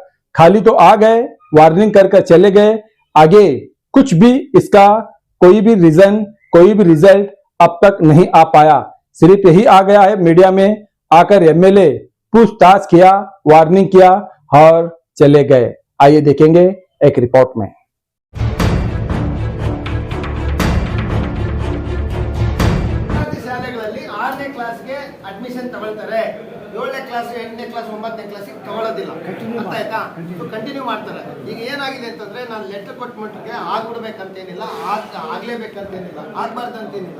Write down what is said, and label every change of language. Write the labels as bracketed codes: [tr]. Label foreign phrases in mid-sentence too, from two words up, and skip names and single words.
[hi] खाली तो आ गए, वार्निंग कर चले गए, आगे कुछ भी इसका कोई भी रीजन, कोई भी रिजल्ट अब तक नहीं आ पाया। सिर्फ यही आ गया है मीडिया में आकर एमएलए पूछताछ किया, वार्निंग किया और चले गए। आइए देखेंगे एक रिपोर्ट में। [kn] ಶಾಲೆಗಳಲ್ಲಿ 6ನೇ ಕ್ಲಾಸ್ಗೆ ಅಡ್ಮಿಷನ್ ತಗೊಳ್ತಾರೆ, 7ನೇ ಕ್ಲಾಸ್ 8ನೇ ಕ್ಲಾಸ್ 9ನೇ ಕ್ಲಾಸಿಗೆ ತಗೊಳ್ಳೋದಿಲ್ಲ, ಅರ್ಥ ಆಯ್ತಾ? ಕಂಟಿನ್ಯೂ ಮಾಡ್ತಾರೆ. ಈಗ ಏನಾಗಿದೆ ಅಂತಂದ್ರೆ ನಾನು ಲೆಟರ್ ಕೊಟ್ಟ ಮಟ್ಟಿಗೆ ಆಗ್ಬಿಡ್ಬೇಕಂತೇನಿಲ್ಲ, ಆಗ್ಲೇಬೇಕಂತೇನಿಲ್ಲ, ಆಗ್ಬಾರ್ದಂತೇನಿಲ್ಲ.